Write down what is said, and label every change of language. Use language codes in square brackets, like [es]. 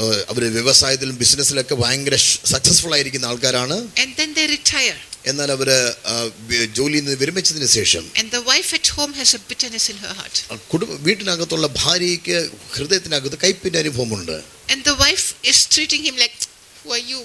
[ml] അവര് വ്യവസായത്തിലും ബിസിനസ്സിലൊക്കെ ഭയങ്കര സക്സസ്ഫുൾ ആയിരിക്കുന്ന ആൾക്കാരാണ്. [en] And then they retire. [ml] എന്നാൽ അവര് ജോലിയിൽ നിന്ന് വിരമിച്ചതിന് ശേഷം [en] And the wife at home has a bitterness in her heart. [ml] വീട്ടിനകത്തുള്ള ഭാര്യയ്ക്ക് ഹൃദയത്തിനകത്ത് കയ്പിന്റെ അനുഭവമുണ്ട്. [en] And the wife is treating him like, who are you?